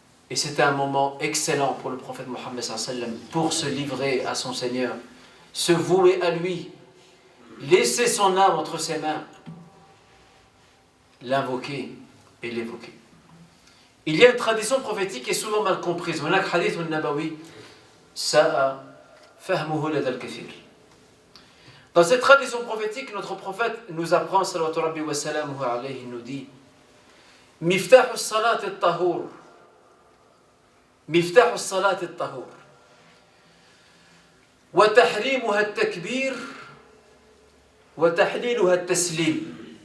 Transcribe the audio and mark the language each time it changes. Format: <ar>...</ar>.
<fr>Et c'était un moment excellent pour le prophète Mohammed</fr> <ar>sallallahu alayhi wa sallam</ar> <fr>pour se livrer à son Seigneur, se vouer à lui, laisser son âme entre ses mains, l'invoquer et l'évoquer. Il y a une tradition prophétique qui est souvent mal comprise.</fr> <ar>هناك حديث نبوي ساء فهمه لدى الكثير.</ar> <fr>Dans cette tradition prophétique, notre prophète nous apprend,</fr> <ar>salawatu rabbi wa salamuhu alayhi,</ar> <fr>il nous dit</fr> <ar>مفتاح الصلاة الطهور مفتاح الصلاة الطهور وتحريمها التكبير وتحليلها التسليم.</ar>